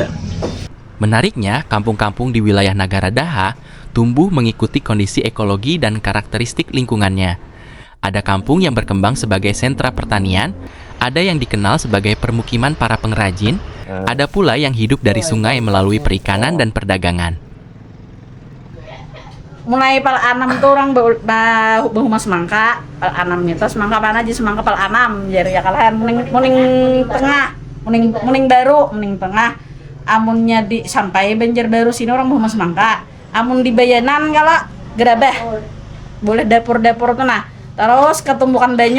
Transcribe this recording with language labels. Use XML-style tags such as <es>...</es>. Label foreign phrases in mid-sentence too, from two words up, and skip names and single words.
<id>Menariknya, kampung-kampung di wilayah Nagara Daha tumbuh mengikuti kondisi ekologi dan karakteristik lingkungannya. Ada kampung yang berkembang sebagai sentra pertanian, ada yang dikenal sebagai permukiman para pengrajin, ada pula yang hidup dari sungai melalui perikanan dan perdagangan.</id> <bjn>Mulai pal anam tuh orang bahu mas semangka, pal anam itu semangka apa aja semangka pal anam, jadi ya kalian muning tengah, muning baru, muning tengah, amunnya di sampai Banjar Baru sini orang bahu mas semangka, amun di Bayanan kalau gerabah, boleh dapur-dapur tuh nah, terus ketumbukan banyu.</bjn>